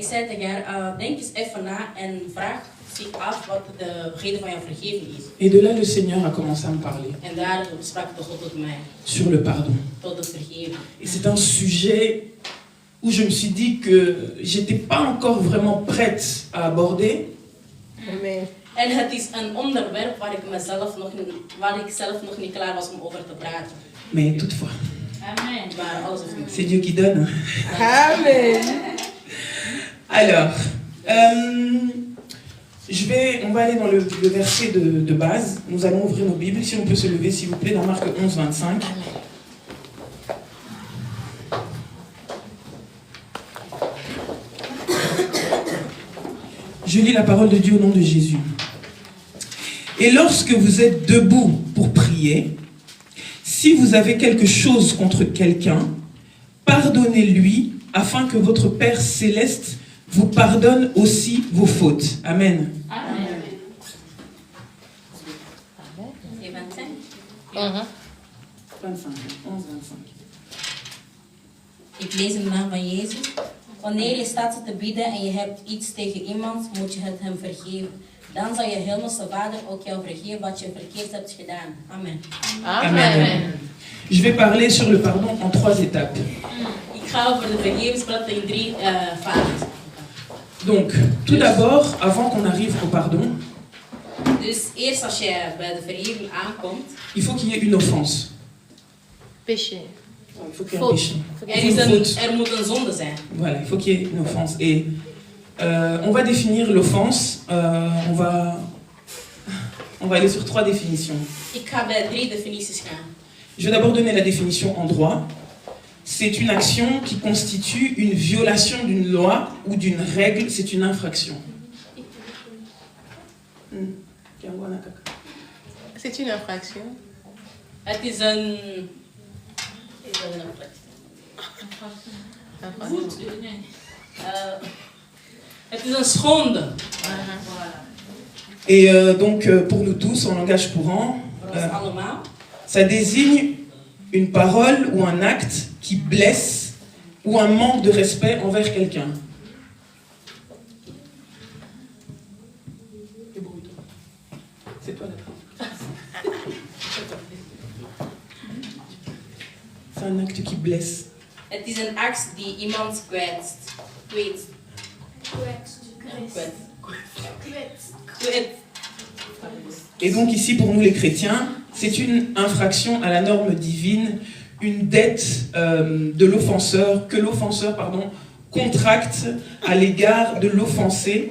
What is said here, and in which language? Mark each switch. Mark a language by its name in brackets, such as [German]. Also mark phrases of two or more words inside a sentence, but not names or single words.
[French] Et de là, le Seigneur a commencé à me parler sur le pardon. Et c'est un sujet où je me suis dit que j'étais pas encore vraiment prête à aborder. Amen. [Dutch] En het is een onderwerp waar ik zelf nog niet klaar was om over te praten. [French] Mais toutefois, [Dutch] Amen. Maar alles is [French] c'est Dieu qui donne. Amen. Alors, on va aller dans le verset de base. Nous allons ouvrir nos Bibles. Si on peut se lever, s'il vous plaît, dans Marc 11, 25. Je lis la parole de Dieu au nom de Jésus. Et lorsque vous êtes debout pour prier, si vous avez quelque chose contre quelqu'un, pardonnez-lui afin que votre Père céleste vous pardonne aussi vos fautes. Amen. Amen. 25. 25, 11, 25. [Dutch] Ik lees in de naam van Jezus. Wanneer je staat te bidden en je hebt iets tegen iemand, moet je het hem vergeven. Dan zal je hemelse Vader ook jou vergeven wat je verkeerd hebt gedaan. Amen. Amen. [French] Je vais parler sur le pardon en 3 étapes. [Dutch] Ik ga over de vergeving praten in 3 fases. [French] Donc, tout d'abord, avant qu'on arrive au pardon, [Dutch] Dus eerst als je bij de vergeving aankomt, [French] il faut qu'il y ait une offense. Péché. Il faut qu'il y ait un péché. [Dutch] er moet een zonde zijn. [French] Voilà, il faut qu'il y ait une offense. Et on va définir l'offense. On va aller sur 3 définitions. [Dutch] Ik ga bij 3 definities gaan. [French] Je vais d'abord donner la définition en droit. C'est une action qui constitue une violation d'une loi ou d'une règle. C'est une infraction. C'est une infraction. [Dutch] Het is een... Het is een schonde. [French] Et donc, pour nous tous, en langage courant, [Dutch] Voor ons allemaal. [French] ça désigne une parole ou un acte qui blesse ou un manque de respect envers quelqu'un. C'est toi la C'est un acte qui blesse. [Dutch] Het is een act die iemand kwetst. Kwetst. [French] Et donc ici, pour nous les chrétiens, c'est une infraction à la norme divine, une dette de l'offenseur, que l'offenseur, contracte à l'égard de l'offensé.